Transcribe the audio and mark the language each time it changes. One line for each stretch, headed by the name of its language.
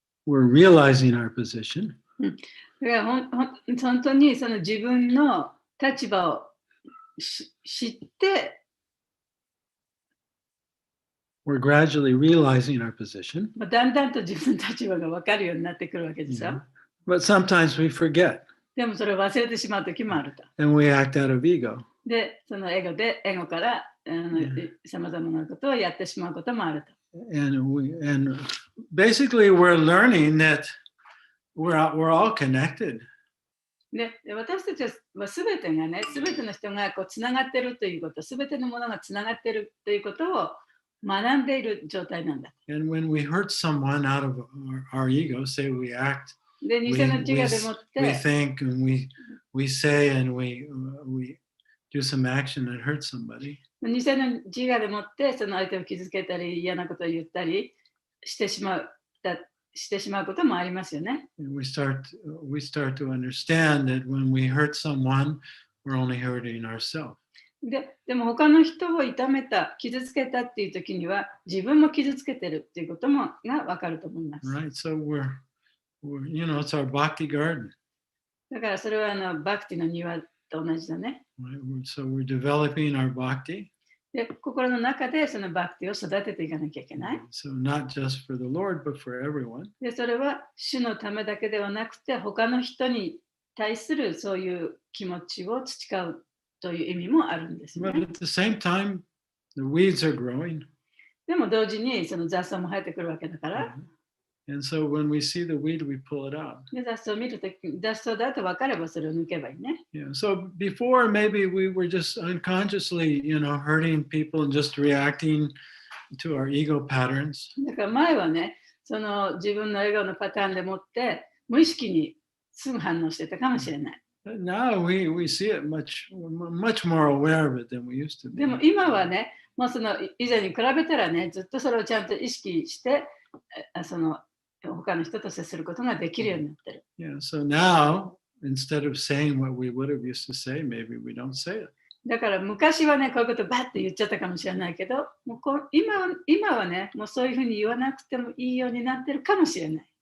English: We're realizing our position.
Japanese: だから本当にその自分の立場を知って、
English: we're gradually realizing our position.
Japanese: だんだんと自分の立場が分かるようになってくるわけですよ。
English: But sometimes we forget.
Japanese: でもそれを忘れてしまう時もあると。
English: And we act out of ego.
Japanese: で、そのエゴからさまざまなことをやってしまうこともあると。
English: And basically we're learning that we're all connected.
Japanese: で私たちは全てがね、全ての人がこうつながってるということ、全てのものがつながってるということを学んでいる状態なんだ。
English: And when we hurt someone out of our ego, say we act,
Japanese: で、偽
English: we,
Japanese: の自我でもっ
English: we
Japanese: て、
English: think, and we say, and we do some action that hurts somebody.
Japanese: 偽の自我でもってその相手を傷つけたり嫌なことを言ったりしてしまうこともありますよね。
English: And we start to understand that when we hurt someone, we're only hurting ourselves.
Japanese: でも他の人を痛めた、傷つけたっていう時には自分も傷つけてるっていうこともが分かると思います。
English: Right? So we're it's our bhakti garden.
Japanese: だからそれはバクティの庭と同じだね。
English: Right? So we're developing our bhakti.
Japanese: で、心の中でそのバクティを育てていかなきゃいけない。
English: So not just for the Lord, but for everyone.
Japanese: で、それは主のためだけではなくて他の人に対するそういう気持ちを培うという意味もあるんですね。
English: But at the same time, the weeds are growing.
Japanese: でも同時にその雑草も生えてくるわけだから、
English: And so when we see the weed, we pull it out.
Japanese: で雑草を見るとき、雑草だと分かればそれを抜けばいいね。
English: Yeah. So before, maybe we were just unconsciously, hurting people and just reacting to our ego patterns.
Japanese: だから前はね、その自分の笑顔のパターンでもって無意識にすぐ反応してたかもしれない。
English: But now we see it much more aware of it than we used to be.
Japanese: でも今はね、もうその以前に比べたらね、ずっとそれをちゃんと意識して、その他の人と接することができるようになってる。
English: Yeah. So now, instead of saying what we would have used to say, maybe we don't say it.
Japanese: だから昔はね、こういうことバッて言っちゃったかもしれないけど、もう今はね、もうそういうふうに言わなくてもいいようになってるかもしれない。